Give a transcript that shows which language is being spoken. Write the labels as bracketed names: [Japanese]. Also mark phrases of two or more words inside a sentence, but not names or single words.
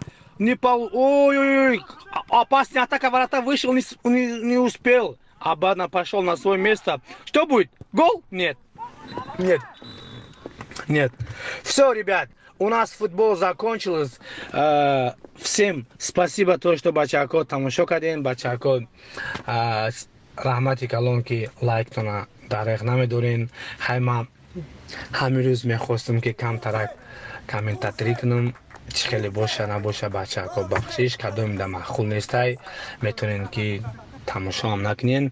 [Russian] Ой, опасная атака, ворота вышел, не успел. Обратно пошел на свое место. Что будет? Гол? Нет. Все, ребят. У нас футбол закончился. Всем спасибо, то, что [Tajik] бачако тамошо кардем, бачако раҳмати калон ки лайктона дареғ намедорен. ҳамин рӯз мехостам ки камтарак комментаторӣ кунам. чӣ хеле боша набоша бачако бахшиш кадом да маъқул нестай метавонен ки тамошоам накунен.